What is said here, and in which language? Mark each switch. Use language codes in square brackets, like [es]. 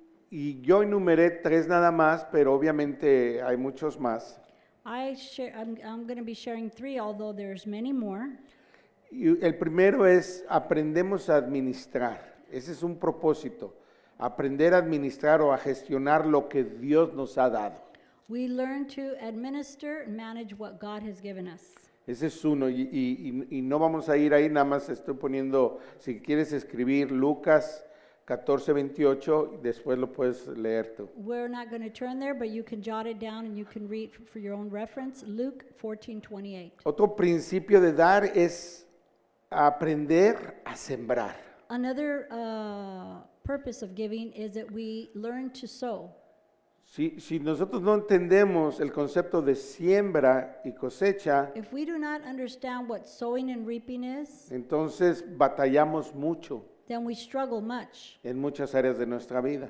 [es] Y yo enumeré 3 nada más, pero obviamente hay muchos más. [en] I'm going to be sharing 3, although there's many more. [es] Y el primero es aprendemos a administrar. Ese es un propósito. Aprender a administrar o a gestionar lo que Dios nos ha dado. [en] We learn to administer and manage what God has given us. [es] Ese es uno. Y no vamos a ir ahí, nada más estoy poniendo, si quieres escribir Lucas 14:28, después lo puedes leer tú. [en] We're not going to turn there, but you can jot it down and you can read for your own reference. Luke 14:28. [es] Otro principio de dar es aprender a sembrar. [en] Another purpose of giving is that we learn to sow. [es] Si nosotros no entendemos el concepto de siembra y cosecha, [en] If we do not understand what sowing and reaping is, [es] entonces batallamos mucho [en] then we struggle much [es] en muchas áreas de nuestra vida.